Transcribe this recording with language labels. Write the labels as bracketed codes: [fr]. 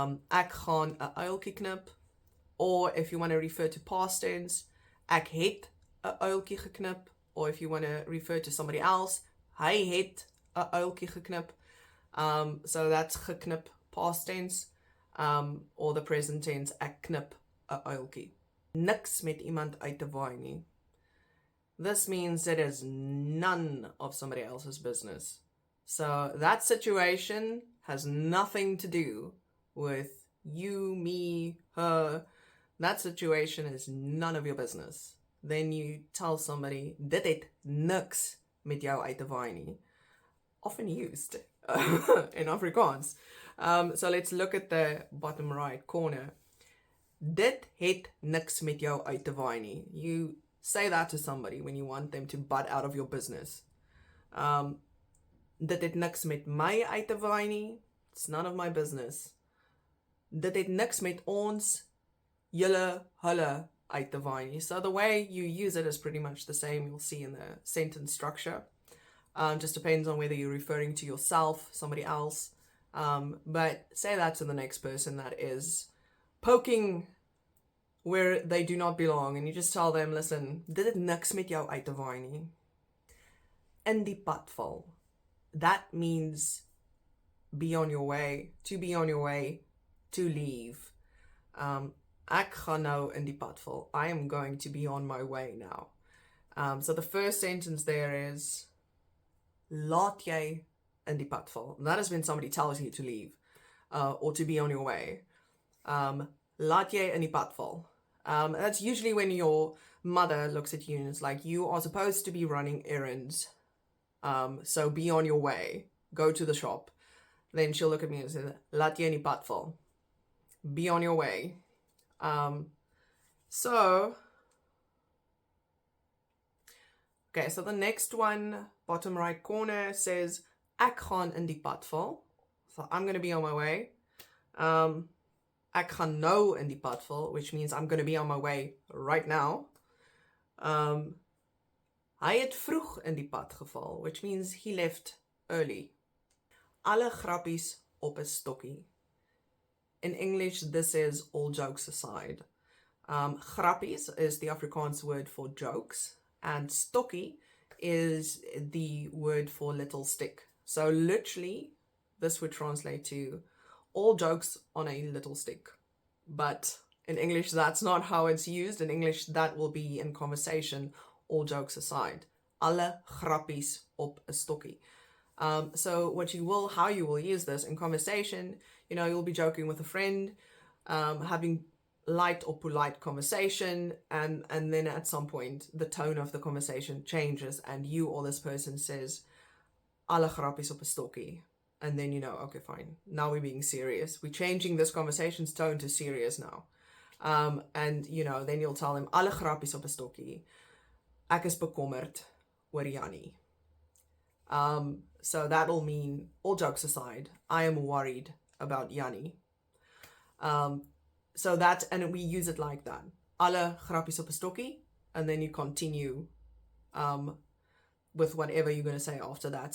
[af] Ek gaan 'n uiltjie knip. [en] Or if you want to refer to past tense, [af] ek het 'n uiltjie geknip. [en] Or if you want to refer to somebody else, [af] hy het 'n uiltjie geknip. [en] So that's geknip, past tense. Or the present tense, [af] ek knip 'n uiltjie. Niks met iemand uit te waai nie. [en] This means it is none of somebody else's business. So that situation has nothing to do with you, me, her. That situation is none of your business. Then you tell somebody, [af] dit het niks met jou uit te waai nie. [en] Often used in Afrikaans. So let's look at the bottom right corner. [af] Dit het niks met jou uit te waai nie. [en] You say that to somebody when you want them to butt out of your business. [af] Dit het niks met my uit te waai nie. [en] It's none of my business. [af] Dit het niks met ons, julle, hulle uit te waai nie. [en] So the way you use it is pretty much the same you'll see in the sentence structure. Just depends on whether you're referring to yourself, somebody else. But say that to the next person that is poking where they do not belong, and you just tell them, listen, [af] dit het niks met jou uit te waai nie. In die pad val. [en] That means be on your way, to be on your way, to leave. [af] Ek gaan nou in die pad val. [en] I am going to be on my way now. So the first sentence there is, [af] laat jy in die pad val. [en] And that is when somebody tells you to leave, or to be on your way. [af] Laat jy in die pad val. [en] That's usually when your mother looks at you and is like, you are supposed to be running errands. So be on your way. Go to the shop. Then she'll look at me and say, [af] laat jy in die pad val. [en] Be on your way. So the next one, bottom right corner, says, [af] ek gaan in die pad val. [en] So I'm going to be on my way. [af] Ek gaan nou in die pad val, [en] which means I'm going to be on my way right now. [af] Hy het vroeg in die pad geval, [en] which means he left early. [af] Alle grappies op 'n stokkie. [en] In English, this is all jokes aside. Grappies is the Afrikaans word for jokes, and stokkie is the word for little stick. So literally, this would translate to all jokes on a little stick. But in English, that's not how it's used. In English, that will be in conversation, all jokes aside. [af] Alle grappies op 'n stokkie. [en] So how you will use this in conversation, you'll be joking with a friend, having light or polite conversation, and then at some point the tone of the conversation changes and you or this person says, [af] alle grappies op 'n stokkie. [en] And then okay, fine. Now we're being serious. We're changing this conversation's tone to serious now. And then you'll tell them, [af] alle grappies op 'n stokkie. Ek is bekommerd oor Jannie. [en] So that'll mean, all jokes aside, I am worried about Jannie. And we use it like that. [af] alle grappies op 'n stokkie, [en] and then you continue with whatever you're going to say after that.